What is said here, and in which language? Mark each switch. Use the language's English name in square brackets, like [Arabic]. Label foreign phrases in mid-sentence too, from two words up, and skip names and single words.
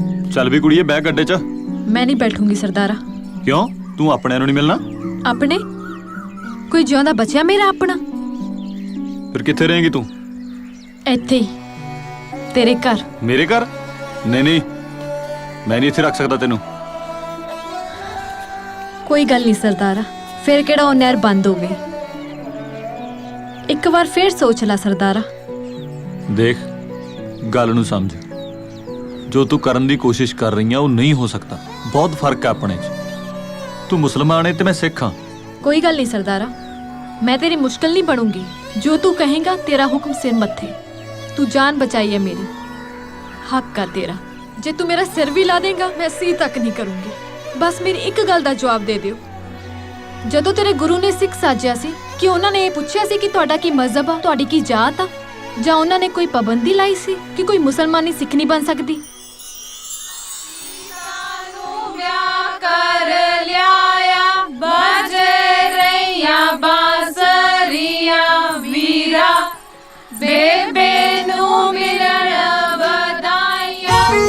[Punjabi] ਚੱਲ ਵੀ ਕੁੜੀਏ ਬਹਿ ਗੱਡੇ 'ਚ। [Hindi] मैं नहीं बैठूंगी सरदारा। [Punjabi] ਕਿਉਂ ਤੂੰ ਆਪਣਿਆਂ ਨੂੰ ਨਹੀਂ ਮਿਲਣਾ? ਅਪਣੇ ਕੋਈ जिਉਂਦਾ ਬਚਿਆ ਮੇਰਾ ਅਪਣਾ? ਫਿਰ ਕਿੱਥੇ ਰਹੇਂਗੀ ਤੂੰ? ਇੱਥੇ ਹੀ ਤੇਰੇ ਘਰ। ਮੇਰੇ ਘਰ? ਨਹੀਂ ਨਹੀਂ, ਮੈਂ ਨਹੀਂ ਇੱਥੇ ਰੱਖ ਸਕਦਾ ਤੈਨੂੰ। ਕੋਈ ਗੱਲ ਨਹੀਂ ਸਰਦਾਰਾ, ਫਿਰ ਕਿਹੜਾ ਓ ਨਹਿਰ ਬੰਦ ਹੋ ਗਈ। ਇੱਕ ਬਾਰ ਫਿਰ ਸੋਚ ਲਾ ਸਰਦਾਰਾ। ਦੇਖ ਗੱਲ ਨੂੰ ਸਮਝ, ਜੋ ਤੂੰ ਕਰਨ ਦੀ ਕੋਸ਼ਿਸ਼ ਕਰ ਰਹੀ ਆ ਉਹ ਨਹੀਂ ਹੋ ਸਕਦਾ। ਬਹੁਤ ਫਰਕ ਹੈ ਆਪਣੇ 'ਚ। ਤੂੰ ਮੁਸਲਮਾਨ ਹੈ ਤੇ ਮੈਂ ਸਿੱਖ ਹਾਂ। ਕੋਈ ਗੱਲ ਨਹੀਂ ਸਰਦਾਰਾ, ਮੈਂ ਤੇਰੀ ਮੁਸ਼ਕਿਲ ਨਹੀਂ ਬਣੂੰਗੀ। ਜੋ ਤੂੰ ਕਹੇਗਾ ਤੇਰਾ ਹੁਕਮ ਸਿਰ ਮੱਥੇ। ਤੂੰ ਜਾਨ ਬਚਾਈ ਹੈ ਮੇਰੀ, ਹੱਕ ਕਾ ਤੇਰਾ। [Hindi] जे तू मेरा सिर भी ला देगा मैं सी तक नहीं करूंगी। [Punjabi] ਬਸ ਮੇਰੀ ਇੱਕ ਗੱਲ ਦਾ ਜਵਾਬ ਦੇ ਦਿਓ। ਜਦੋਂ ਤੇਰੇ ਗੁਰੂ ਨੇ ਸਿੱਖ ਸਾਜਿਆ ਸੀ ਕਿ ਉਹਨਾਂ ਨੇ ਇਹ ਪੁੱਛਿਆ ਸੀ ਕਿ ਤੁਹਾਡਾ ਕੀ ਮਜ਼ਹਬ ਆ, ਤੁਹਾਡੀ ਕੀ ਜਾਤ ਆ, ਜਾਂ ਉਹਨਾਂ ਨੇ ਕੋਈ ਪਾਬੰਦੀ ਲਾਈ ਸੀ ਕਿ ਕੋਈ ਮੁਸਲਮਾਨੀ ਸਿੱਖ ਨਹੀਂ ਬਣ ਸਕਦੀ? ਕਰ ਲਿਆ ਬਜੇ ਰਈਆ ਬਾਂਸਰੀਆ ਵੀਰਾ ਬੇਬੇ ਨੂੰ ਮਿਲਣ ਬਧਾਈਆਂ।